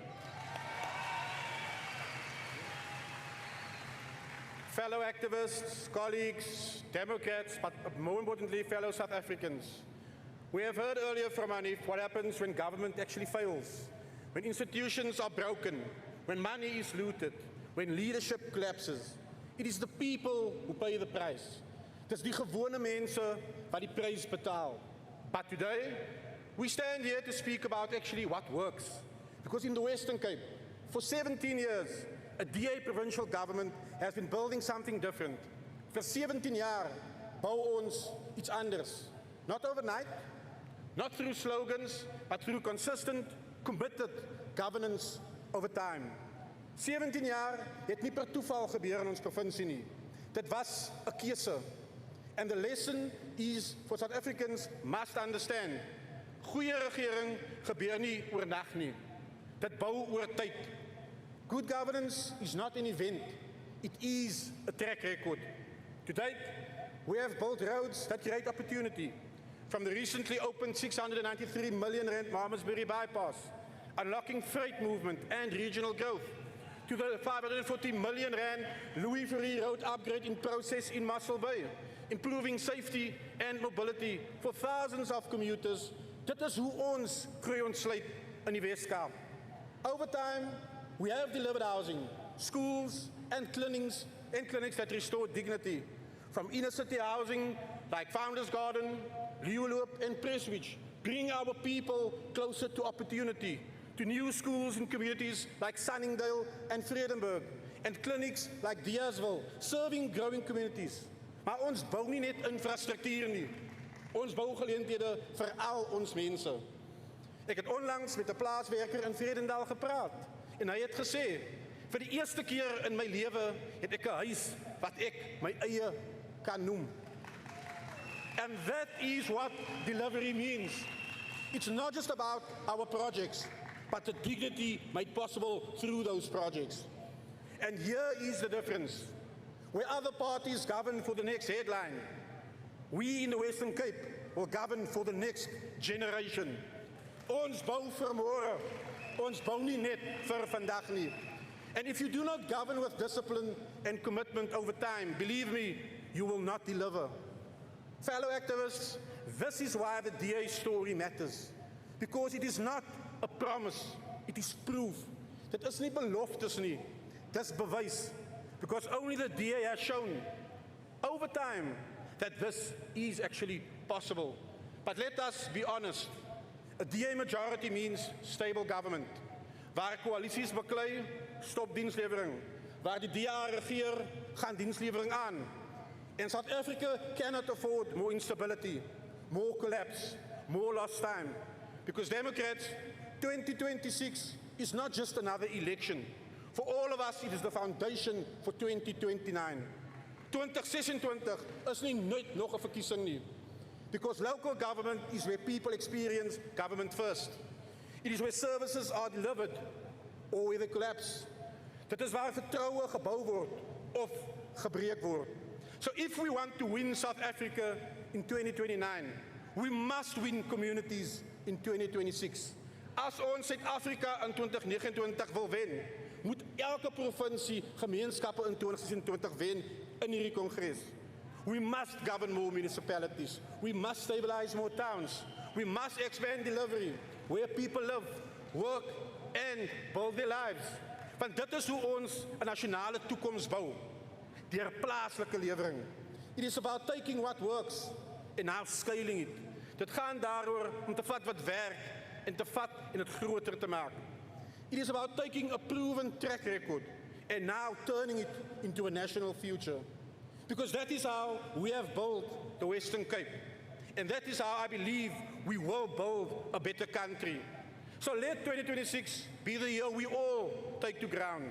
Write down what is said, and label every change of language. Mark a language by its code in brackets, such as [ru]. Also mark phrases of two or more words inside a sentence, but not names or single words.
[en] Fellow activists, colleagues, Democrats, but more importantly, fellow South Africans. We have heard earlier from Hanif what happens when government actually fails, when institutions are broken, when money is looted, when leadership collapses. It is the people who pay the price. It is [af] die gewone mense wat die prys betaal. [en] But today, we stand here to speak about actually what works. Because in the Western Cape, for 17 years, a DA provincial government has been building something different. [af] For 17 jaar bou ons iets anders. [en] Not overnight, not through slogans, but through consistent, committed governance over time. [af] 17 jaar het nie per toeval gebeur in ons provinsie nie. Dit was 'n keuse. And the lesson is for South Africans must understand. Goeie regering gebeur nie oornag nie. Dit bou oor tyd. [en] Good governance is not an event, it is a track record. To date, we have built roads that create opportunity. From the recently opened 693 million rand Malmesbury bypass, unlocking freight movement and regional growth, to the 540 million rand Louis Ferry road upgrade in process in Muscle Bay, improving safety and mobility for thousands of commuters. [af] Dit is hoe ons groei ontsluit in die Weskaap. [en] Over time, we have delivered housing, schools, and clinics that restore dignity. From inner city housing like Founders Garden, Leeuloop, and Prestwich, bring our people closer to opportunity, to new schools in communities like Sunningdale and Vredenburg, and clinics like Diasville, serving growing communities. [af] Maar ons bou nie net infrastruktuur nie. Ons bou geleenthede vir al ons mense. Ek het onlangs met 'n plaaswerker in Vredendal gepraat. En hy het gesê, vir die eerste keer in my lewe het ek 'n huis wat ek my eie kan noem. [en] And that is what delivery means. It's not just about our projects, but the dignity made possible through those projects. And here is the difference. Where other parties govern for the next headline, we in the Western Cape will govern for the next generation. [af] Ons bou vir môre, ons bou nie net vir vandag nie. [en] And if you do not govern with discipline and commitment over time, believe me, you will not deliver. Fellow activists, this is why the DA story matters. Because it is not a promise, it is proof. [af] Dit is nie beloftes nie, dis bewys. [en] Because only the DA has shown over time that this is actually possible. But let us be honest, a DA majority means stable government. [af] Waar koalisies beklei, stop dienslewering. Waar die DA regeer, gaan dienslewering aan. [en] And South Africa cannot afford more instability, more collapse, more lost time. Because Democrats, 2026 is not just another election. For all of us, it is the foundation for 2029. [af] 2026 is nie nooit nog 'n verkiesing nie. [en] Because local government is where people experience government first. It is where services are delivered or where they collapse. [af] Dit is waar vertroue gebou word of gebreek word. [en] So if we want to win South Africa in 2029, we must win communities in 2026. [af] As ons Suid-Afrika in 2029 wil wen, moet elke provinsie gemeenskappe in 2026 wen in hierdie kongres. [en] We must govern more municipalities. We must stabilize more towns. We must expand delivery where people live, work and build their lives. [af] Want dit is hoe ons 'n nasionale toekoms bou, deur plaaslike lewering. [en] It is about taking what works and now scaling it. [af] Dit gaan daaroor om te vat wat werk en te vat en dit groter te maak. [en] It is about taking a proven track record and now turning it into a national future. Because that is how we have built the Western Cape. And that is how I believe we will build a better country. So let 2026 be the year we all take to ground.